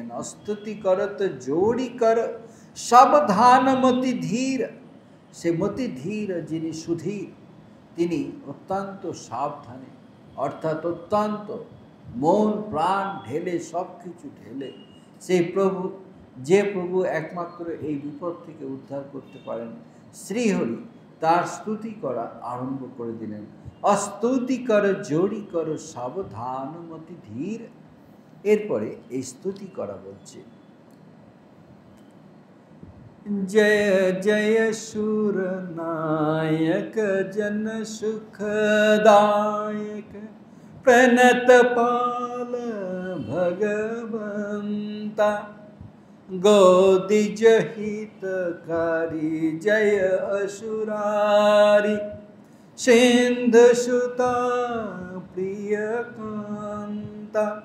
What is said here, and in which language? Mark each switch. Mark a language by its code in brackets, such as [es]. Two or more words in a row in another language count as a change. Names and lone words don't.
[awa] अस्तुति करत जोड़ि कर सावधान मति धीर, [bn] সে মতি ধীর যিনি সুধীর, তিনি অত্যন্ত সাবধানে, অর্থাৎ অত্যন্ত মন প্রাণ ঢেলে সব কিছু ঢেলে সেই প্রভু, যে প্রভু একমাত্র এই বিপদ থেকে উদ্ধার করতে পারেন, শ্রীহরি, তার স্তুতি করা আরম্ভ করে দিলেন। [awa] अस्तुति कर जोड़ि कर सावधान मति धीर। [bn] এরপরে এই স্তুতি করা বলছে। [awa] जय जय शूरनायक जन सुखदायक प्रणत पाल भगवंता गोदिज हितकारी जय असुरारी सिंधु सुता प्रिय कांता